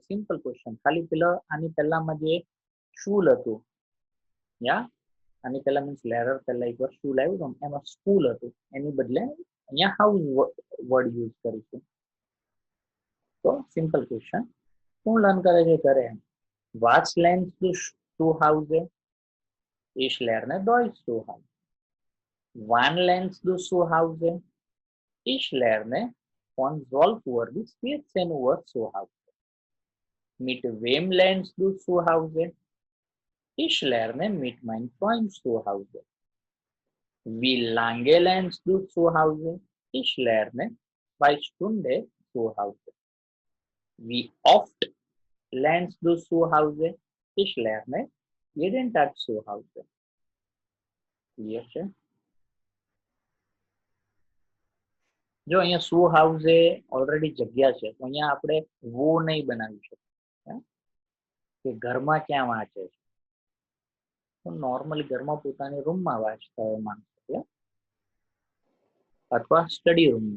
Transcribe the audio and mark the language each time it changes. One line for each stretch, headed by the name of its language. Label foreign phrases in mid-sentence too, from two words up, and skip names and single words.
English: simple question.
Gujarati: ખાલી પેલા આની પહેલામાં જે શૂલ હતું, યા આની પહેલા મીન્સ લેરર પહેલા એકવાર શું લાવ્યું હતું એમાં સ્કૂલ હતું એની બદલે અહીંયા હાઉસ
English: word use
Gujarati: કરીશું. તો
English: simple question,
Gujarati: શું લર્ન કરે છે ઘરે?
German: Was lernst du zu Hause? Ich lerne Deutsch zu Hause. Wann lernst du zu Hause? Ich lerne von 12 Uhr bis 14 Uhr zu Hause. Mit wem lernst du zu Hause? Ich lerne mit meinen Freunden zu Hause. Wie lange lernst du zu Hause? Ich lerne 2 Stunden zu Hause. Wie oft lernst du zu Hause? Ich lerne jeden Tag zu Hause.
Gujarati: Clear છે? જો અહીંયા
German: zu Hause
Gujarati: ઓલરેડી જગ્યા છે તો અહીંયા આપણે વો નહીં બનાવી શકીએ કે ઘરમાં ક્યાં વાંચે છે. તો નોર્મલી ઘરમાં પોતાની રૂમમાં વાંચતા હોય માણસો અથવા સ્ટડી રૂમમાં.